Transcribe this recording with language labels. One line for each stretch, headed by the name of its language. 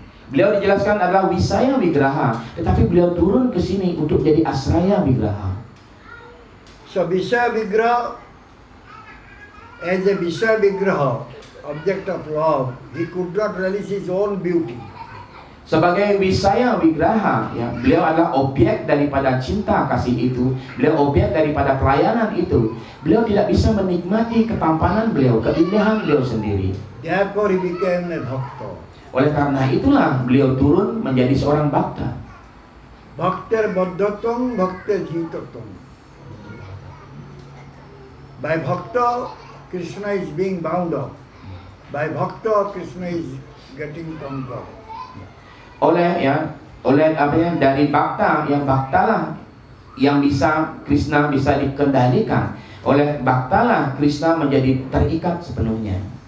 Indonesian: Beliau dijelaskan adalah Wisaya Vigraha, tetapi beliau turun ke sini untuk jadi Asraya Vigraha.
English: So Vishaya Vigraha, as a Vishaya Vigraha, object of love, he could not relish his own beauty.
Indonesian: Sebagai Wisaya Vigraha, ya, beliau adalah objek daripada cinta kasih itu, beliau objek daripada pelayanan itu. Beliau tidak bisa menikmati ketampanan beliau, keindahan beliau sendiri.
English: Therefore he became a bhakta.
Indonesian: Oleh karena itulah beliau turun menjadi seorang bhakta.
Sanskrit: Bhakter baddhatam, bhakter jitatam.
English: By bhakta, Krishna is being bound up. By bhakta, Krishna is getting conquered.
Indonesian: Oleh dari bhakta, yang bhakta lah yang bisa Krishna bisa dikendalikan. Oleh bhaktalah Krishna menjadi terikat sepenuhnya.